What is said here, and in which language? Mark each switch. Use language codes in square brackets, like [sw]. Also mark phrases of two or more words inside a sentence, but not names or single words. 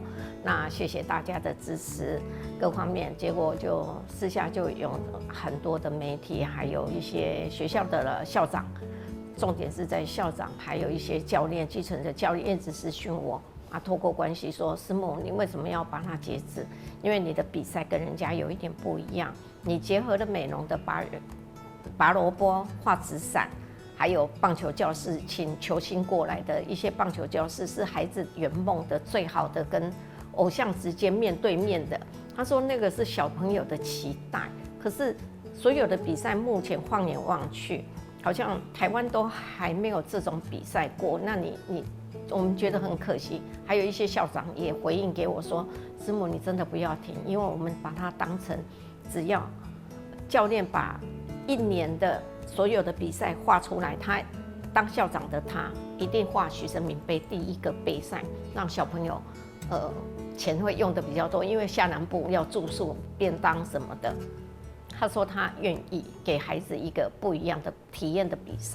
[zh] 那謝謝大家的支持，各方面，結果就私下就有很多的媒體，還有一些學校的校長，重點是在校長，還有一些教練，基層的教練一直私訊我。透過關係說，師母，你為什麼要幫他截止？因為你的比賽跟人家有一點不一樣，你結合了美濃的拔蘿蔔、畫紙傘，還有棒球教室請球星過來的一些棒球教室，是孩子圓夢的最好的，跟偶像直接面對面的。他說那個是小朋友的期待，可是所有的比賽目前放眼望去，好像台灣都還沒有這種比賽過。那我們覺得很可惜，還有一些校長也回應給我說：“師母，你真的不要停，因為我們把它當成，只要教練把1年的所有的比賽畫出來，他當校長的他一定畫徐生明杯第1個杯賽，讓小朋友錢會用得比較多，因為下南部要住宿、便當什麼的。” 他說他願意給孩子一個不一樣的體驗的比賽。